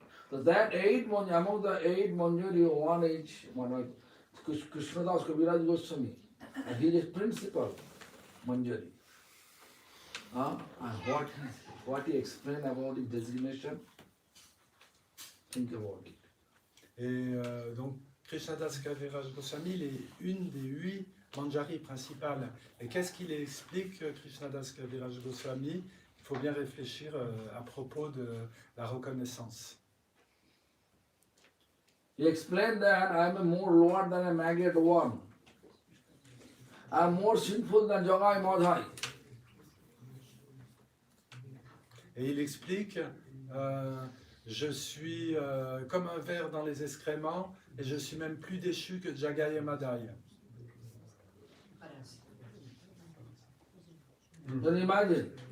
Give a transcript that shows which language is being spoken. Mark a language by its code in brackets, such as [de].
[en] So that 8 Manjari, among the 8 Manjari, one is Krishnadas Kaviraj Goswami. He is principal Manjari. And what he explained about his designation, think about it. [fr] Et donc Krishnadas Kaviraj Goswami, il est une des 8 Manjari principales. Et qu'est-ce qu'il explique, Krishnadas Kaviraj Goswami? Il faut bien réfléchir à propos de la reconnaissance. [en] He explained that I am more lower than a maggot worm. I am more sinful than Jagai Madhai. [fr] Et il explique, je suis comme un ver dans les excréments et je suis même plus déchu que Jagai et Madai. [en] Can you imagine?